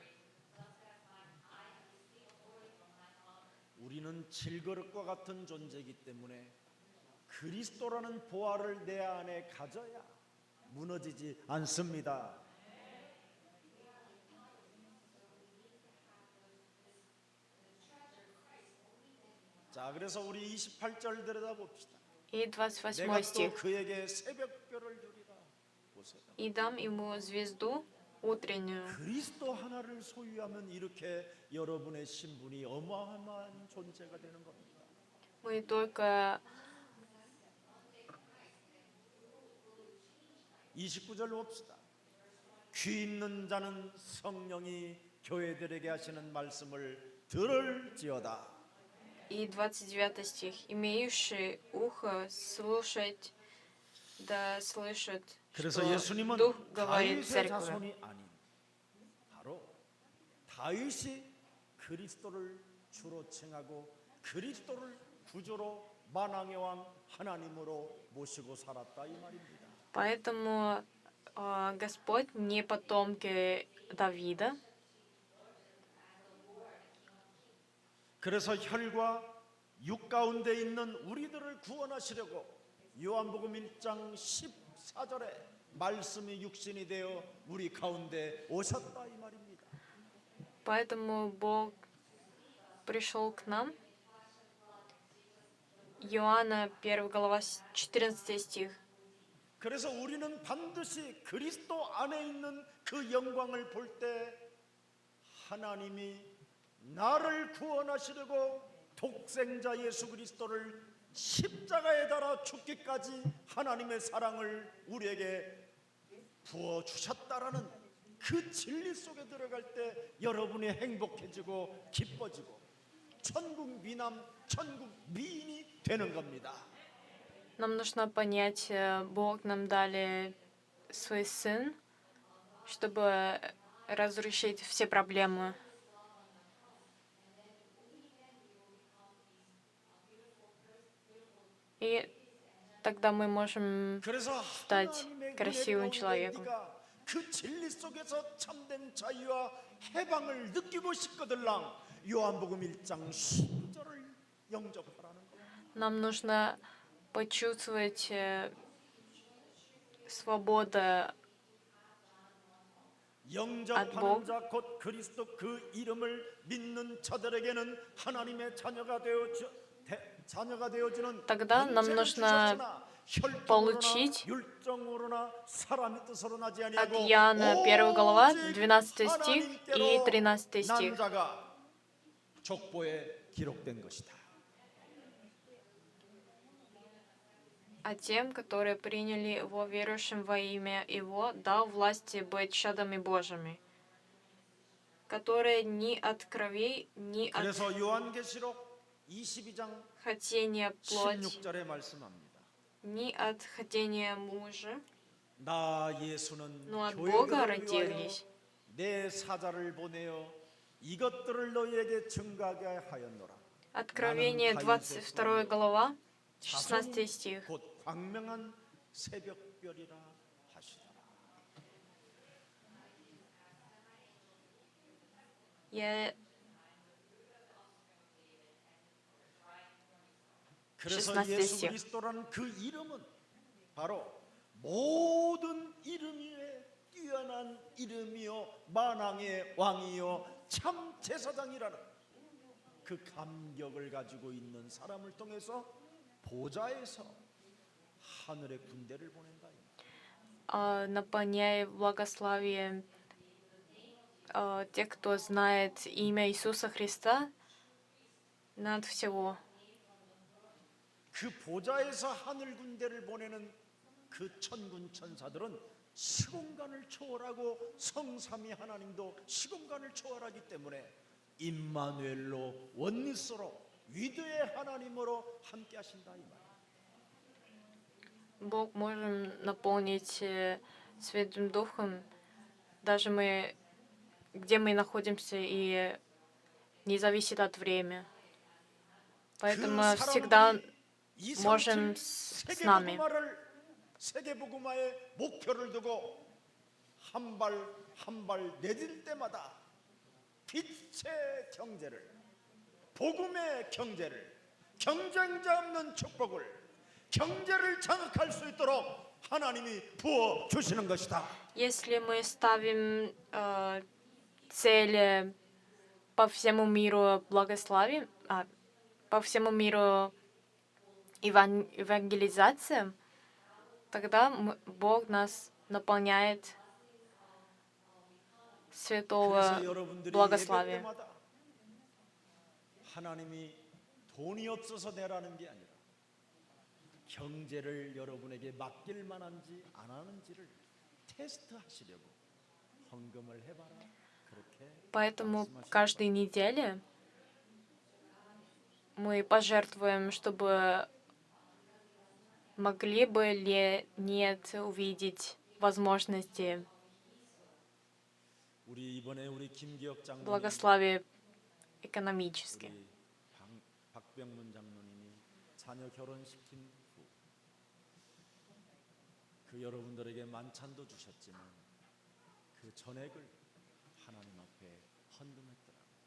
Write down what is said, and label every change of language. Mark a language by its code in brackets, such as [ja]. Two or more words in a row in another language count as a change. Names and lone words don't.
[ko] 우리는 질그릇과 같은 존재이기 때문에 그리스도라는 보화를 내 안에 가져야 무너지지 않습니다. 자, 그래서 우리 28절 들여다봅시다. [ru] И [ko] 내가 [ru] 28 [ko] 또 [ru] стих. [ko] 그에게 새벽별을 주리라. 보세요. [ru] И дам ему звезду утреннюю. [ko] 그리스도 하나를 소유하면 이렇게 여러분의 신분이 어마어마한 존재가 되는 겁니다. [ru] Мы только [ko] 29절 봅시다. 귀 있는 자는 성령이 교회들에게 하시는 말씀을 들을지어다. [ru] И 29 стих. Имеющий ухо слушать, да слышит, [ko] 그래서 [ru] что [ko] 예수님은 [ru] Дух говорит [ko] 다윗의 [ru] церкви. [ko] 자손이 아닌 바로 다윗이 그리스도를 주로 칭하고 그리스도를 구주로 만왕의 왕 하나님으로 모시고 살았다 이 말입니다. [ru] Поэтому Господь не потомки Давида. [ko] 그래서 혈과 육 가운데 있는 우리들을 구원하시려고 요한복음 1장 14절에 말씀이 육신이 되어 우리 가운데 오셨다 이 말입니다. [ru] Поэтому Бог пришел к нам. Иоанна 1 глава 14 стих. [ko] 그래서 우리는 반드시 그리스도 안에 있는 그 영광을 볼 때 하나님이 나를 구원하시려고 독생자 예수 그리스도를 십자가에 달아 죽기까지 하나님의 사랑을 우리에게 부어 주셨다라는 그 진리 속에 들어갈 때 여러분이 행복해지고 기뻐지고 천국 미남, 천국 미인이 되는 겁니다. [ru] Нам нужно понять, Бог нам дали свой Сын, чтобы разрешить все проблемы. И тогда мы можем [ko] 그래서 [ru] стать [ko] 하나님의 은혜 [ru] красивым [ko] 가운데 [ru] человеком. [ko] 네가 그 진리 속에서 참된 자유와 해방을 느끼고 싶거들랑 요한복음 1장 12절을 영접하라는 거예요. [ru] Нам нужно почувствовать свободу [ko] 영접하는 자 곧 그리스도 그 이름을 믿는 자들에게는 하나님의 자녀가 되어주는 [ru] Тогда нам [ko] 권세를 [ru] нужно [ko] 주셨으나 혈통으로나 [ru] получить [ko] 율정으로나 사람의 뜻으로 나지 [ru] от [ko] 아니하고 [ru] Иоанна 1 глава, [ko] 오직 [ru] 12 стих и [ko] 하나님께로 [ru] 13 [ko] 난 [ru] стих. [ko] 자가 족보에 기록된 것이다. [ru] А тем, которые приняли Его верующим во имя Его, дал власти быть чадами Божьими, которые ни от крови, ни от [ko] 그래서 요한계시록 22장 [ru] хотения плоти, [ko] 16절에 말씀합니다. [ru] ни от хотения мужа, [ko] 나 예수는 [ru] но от Бога [ko] 교회들을 위하여 [ru] родились. [ko] 내 사자를 보내어 이것들을 너희에게 증가하게 하였노라. [ru] Откровение 22 глава, 16 стих. [ko] 곧 광명한 새벽별이라 하시더라. [ru] Я [ko] 그래서 [ru] 16 [ko] 예수 [ru] стих. [ko] 그리스도라는 그 이름은 바로 모든 이름 위에 뛰어난 이름이요 만왕의 왕이요 참 제사장이라는 그 감격을 가지고 있는 사람을 통해서 보좌에서 하늘의 군대를 보낸다. [ru] наполняя благословием тех, кто знает имя Иисуса Христа над всего. [ko] 그 보좌에서 하늘 군대를 보내는 그 천군 천사들은 시공간을 초월하고 성삼위 하나님도 시공간을 초월하기 때문에 임마누엘로 원리스로 위대의 하나님으로 함께 하신다 이 말. [ru] Бог можем наполнить Святым Духом, даже мы, где мы находимся, и не зависит от времени. Поэтому всегда можем с нами. [ko] 세계복음화의 목표를 두고 한 발 한 발 내딜 때마다 빛의 경제를, 복음의 경제를, 경쟁자 없는 축복을, 경제를 장악할 수 있도록 하나님이 부어 주시는 것이다. [ru] Если мы ставим цели по всему миру благословим, по всему миру евангелизациям, тогда Бог нас наполняет святого [ko] 그래서 여러분들이 예배 [ru] благословия. [ko] 때마다 하나님이 돈이 없어서 내라는 게 아니라 경제를 여러분에게 맡길 만한지 안 하는지를 테스트하시려고 헌금을 해봐라. 그렇게 [ru] Поэтому [ko] 말씀하시는 [ru] каждой неделе мы пожертвуем, чтобы могли бы ли нет увидеть возможности [ko] 우리 이번에 우리 김기혁 장로님, [ru] благословия экономически. [ko] 우리 박병문 장로님이 자녀 결혼시킨 후 그 여러분들에게 만찬도 주셨지만 그 전액을 하나님 앞에 헌금했더라고요.